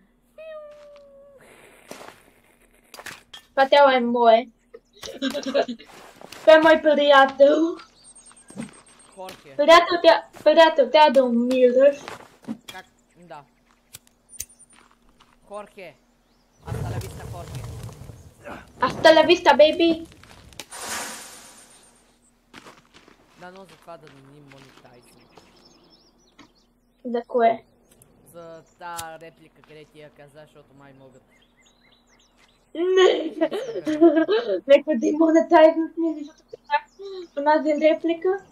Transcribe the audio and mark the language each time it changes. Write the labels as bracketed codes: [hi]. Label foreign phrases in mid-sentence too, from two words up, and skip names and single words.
[bg] Това тяло е мое. Това е мой приятел. Хорхе. Приятел, тя да умираш. Как? Да. Хорхе. [es] Hasta la vista, Хорхе. Hasta la vista, baby. [bg] Да, но за това да не ни монетайзим. За кое? За тази реплика, къде ти я каза, защото май могат. Не! Нека да монетайзнат ми, защото казах онази реплика.